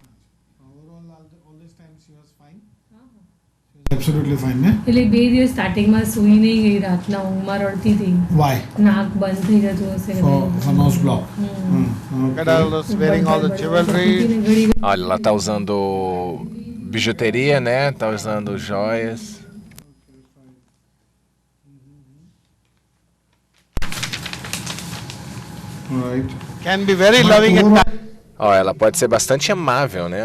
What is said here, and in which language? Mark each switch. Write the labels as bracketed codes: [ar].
[en] all this time she was fine. She was absolutely fine, né? [gu] એટલે બે દિવસ સ્ટાર્ટિંગમાં સૂઈ નહીં ગઈ રાતના ઊંઘમાં રડતી હતી [en] Why? [gu] નાક બંધ થઈ જતું હશે [en] For nose block. Look at all those wearing all the jewelry. [pt] Olha, ela tá usando bijuteria, né? Tá usando joias. [en] Right. Can be very loving at times. [pt] Ela pode ser bastante amável, né?